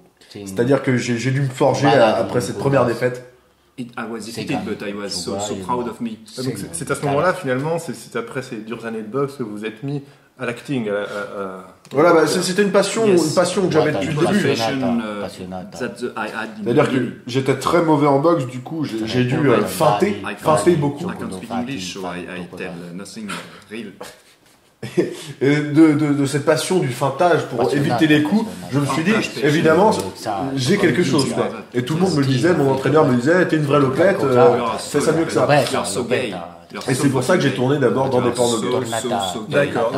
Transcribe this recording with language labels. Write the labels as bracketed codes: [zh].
[fr] C'est-à-dire que j'ai dû me forger après cette première défaite. [en] I was defeated, but I was so proud of me. [fr] Donc c'est à ce moment-là finalement, c'est après ces dures années de boxe que vous vous êtes mis à l'acting. Voilà, c'était une passion que j'avais depuis le début. C'est-à-dire que j'étais très mauvais en boxe, du coup j'ai dû feinter beaucoup. [en] I can't speak English, so I tell nothing real. [fr] Et de cette passion du feintage pour éviter les coups, je me suis dit, évidemment, j'ai quelque chose, quoi. Et tout le monde me le disait, mon entraîneur me disait, t'es une vraie lopette, fais ça mieux que ça. Et c'est pour ça que j'ai tourné d'abord dans des pornos gays. D'accord,